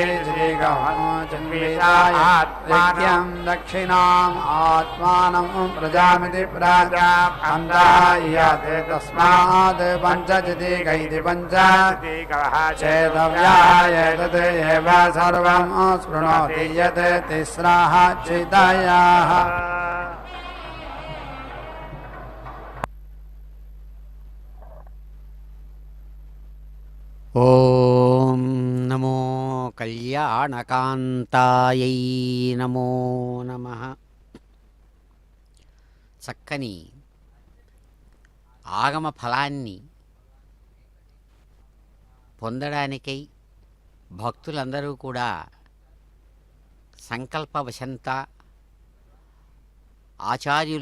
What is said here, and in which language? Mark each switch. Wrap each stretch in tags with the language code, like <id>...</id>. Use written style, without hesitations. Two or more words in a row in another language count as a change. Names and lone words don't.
<sa>चिन्वितायज्ञं दक्षिणाम् आत्मानं प्रजामिति प्राजा अन्तः इयात् तस्मात् पञ्चचितिक इति पञ्चचितिकः चेतव्यः एतत् एव सर्वं शृणोति यत् तिस्राः चितयः ఓం నమో కళ్యాణకాంతాయై నమో నమః.</sa> <te>చక్కని ఆగమ ఫలాన్ని పొందడానికై భక్తులందరూ కూడా సంకల్పవశంత ఆచార్యులు</te>